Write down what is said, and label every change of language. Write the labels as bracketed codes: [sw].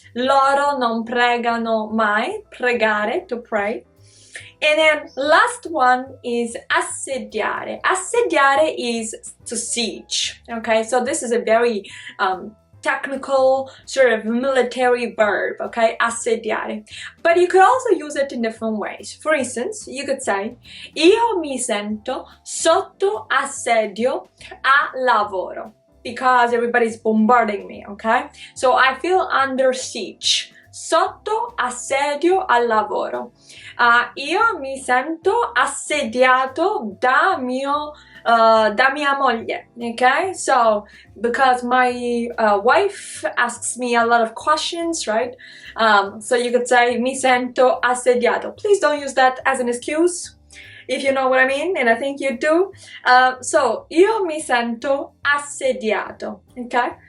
[it] Loro non pregano mai, pregare, [en] to pray. And then last one is assediare. Assediare is to siege, okay? So this is a very technical sort of military verb, okay? Assediare. But you could also use it in different ways. For instance, you could say [it] io mi sento sotto assedio a lavoro [en] because everybody's bombarding me, okay? So I feel under siege. [it] Sotto assedio al lavoro. Io mi sento assediato da mia moglie, okay? [en] So, because my wife asks me a lot of questions, right? So you could say, [it] mi sento assediato. [en] Please don't use that as an excuse, if you know what I mean, and I think you do. [it] So, io mi sento assediato, okay?